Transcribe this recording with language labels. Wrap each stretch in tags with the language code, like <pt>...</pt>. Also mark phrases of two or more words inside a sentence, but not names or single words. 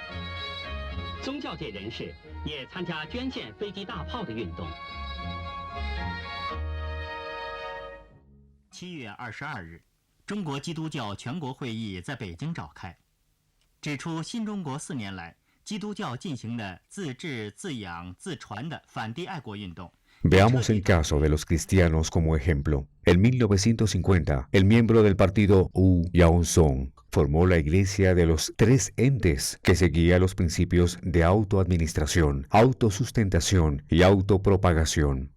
<zh>7 月22日，中国基督教全国会议在北京召开，指出新中国4年来，基督教进行的自治、自养、自传的反帝爱国运动，</zh> <es>Veamos el caso de los cristianos como ejemplo. En 1950, el miembro del partido Wu Yaozong formó la Iglesia de los Tres Entes, que seguía los principios de autoadministración, autosustentación y autopropagación.</es>